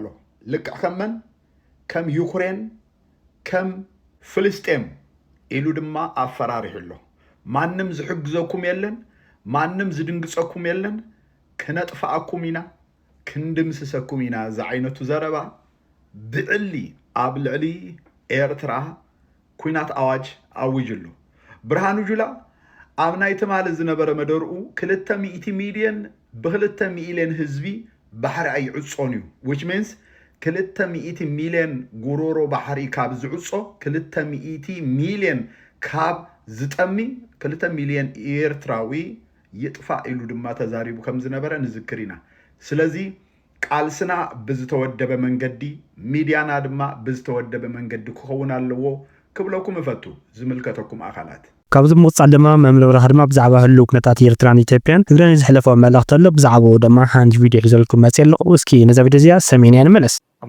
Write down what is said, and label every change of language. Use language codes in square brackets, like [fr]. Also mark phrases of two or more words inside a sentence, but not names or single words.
[ti] ልክዕ ከመን ከም ዩክሬን ከም ፍልስጤም ኢሉ ድማ ኣፈራሪሑ ኣሎ ማንም ዝሕግዘኩም የለን ማንም ዝድንግፀኩም የለን ክነጥፋኣኩም ኢና ክንድምስሰኩም ኢና ዝዓይነቱ ዘረባ ብዕሊ ኣብ ልዕሊ ኤርትራ ኩናት አዋጅ አውጅሉ ብርሃኑ ጁላ ኣብ ናይ ተማለ ዝነበረ መደርኡ 200 ሚሊዮን ብ200 ሚሊዮን ህዝቢ ባሕሪ ኣይዕጾን እዩ [en] which means [ti] 200 ሚሊዮን ጉሮሮ ባሕሪ ካብ ዝዕጾ 200 ሚሊዮን ካብ ዝጠሚ 2 ሚሊዮን ኤርትራዊ ይጥፋ ኢሉ ድማ ተዛሪቡ ከም ዝነበረ ንዝክር ኢና ስለዚ ቃልስና ብዝተወደበ መንገዲ ሚዲያና ድማ ብዝተወደበ መንገዲ ክኸውን ኣለዎ ክብለኩም እፈቱ ዝምልከተኩም አካላት ካብዚ ሙጻል ድማ መምለብራ ድማ ብዛዕባ ህልው ኩነታት ኤርትራን ኢትዮጵያን ትግራይ ዝሕለፈው መልእኽቲ ኣሎ ብዛዕባ ድማ ሓንቲ ቪድዮ ሒዘልኩም መጽለኹ እስኪ ነዛ ቪድዮ እዚኣ ሰሚና እንመለስ